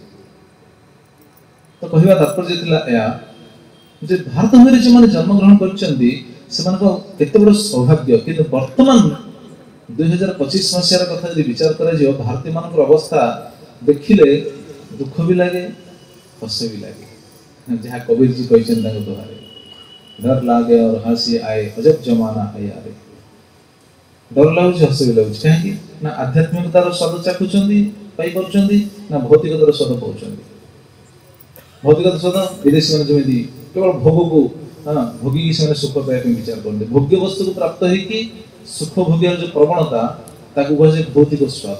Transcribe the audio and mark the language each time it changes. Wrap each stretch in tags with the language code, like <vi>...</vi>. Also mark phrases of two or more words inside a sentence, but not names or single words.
<or>ତ କହିବା ତାତ୍ପର୍ଯ୍ୟ ଥିଲା ଏହା ଯେ ଭାରତ ଭୂମିରେ ଯେଉଁମାନେ ଜନ୍ମଗ୍ରହଣ କରିଛନ୍ତି ସେମାନଙ୍କ କେତେ ବଡ଼ ସୌଭାଗ୍ୟ। କିନ୍ତୁ ବର୍ତ୍ତମାନ 2025 ମସିହାର କଥା ଯଦି ବିଚାର କରାଯିବ, ଭାରତୀୟମାନଙ୍କର ଅବସ୍ଥା ଦେଖିଲେ ଦୁଃଖ ବି ଲାଗେ, ହସ ବି ଲାଗେ। ଯାହା କବୀରଜୀ କହିଛନ୍ତି ତାଙ୍କ ଦୋହାରେ, ଡର ଲାଗେ</or> <hi>और हंसी आए अजब जमाना है यारे।</hi> <or>ଡର ଲାଗୁଛି, ହସ ବି ଲାଗୁଛି। କାହିଁକି ନା ଆଧ୍ୟାତ୍ମିକତାର ସ୍ୱାଦ ଚାଖୁଛନ୍ତି, ପାଇପାରୁଛନ୍ତି, ନା ଭୌତିକତାର ସ୍ୱାଦ ପାଉଛନ୍ତି। ଭୌତିକତାର ସ୍ୱାଦ ବିଦେଶୀମାନେ ଯେମିତି କେବଳ ଭୋଗକୁ ଭୋଗିକି ସେମାନେ ସୁଖ ପାଇବା ପାଇଁ ବିଚାର କରନ୍ତି। ଭୋଗ୍ୟ ବସ୍ତୁକୁ ପ୍ରାପ୍ତ ହେଇକି ସୁଖ ଭୋଗିବାର ଯୋଉ ପ୍ରବଣତା ତାକୁ କୁହାଯାଏ ଭୌତିକ ସ୍ୱାଦ।</or>